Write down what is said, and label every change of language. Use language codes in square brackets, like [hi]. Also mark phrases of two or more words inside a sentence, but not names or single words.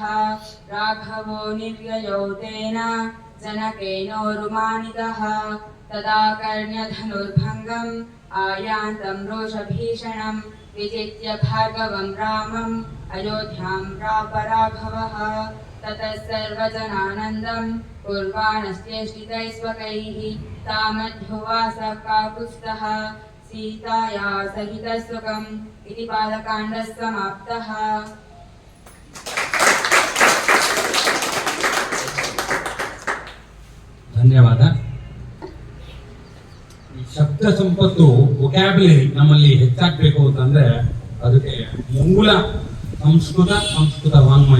[sa] राघवो निर्ययौ तेन जनकेनोरुमानितः तदा कर्ण्यधनुर्भङ्गम् आयान्तं रोषभीषणं विजित्य भार्गवं रामम् अयोध्यां प्राप राघवः ततः सर्वजनानन्दं कुर्वाणश्चेष्टितैस्वकैः तामध्युवासः काकुत्स्थः सीताया सहितः सुखम् इति बालकाण्डः समाप्तः। [kn] ಧನ್ಯವಾದ. ಶಬ್ದ ಸಂಪತ್ತು ವೊಕ್ಯಾಬ್ಯುಲರಿ ನಮ್ಮಲ್ಲಿ ಹೆಚ್ಚಾಗಬೇಕು ಅಂತಂದ್ರೆ ಅದಕ್ಕೆ ಮೂಲ ಸಂಸ್ಕೃತ ವಾಂಗ್ಮಯ.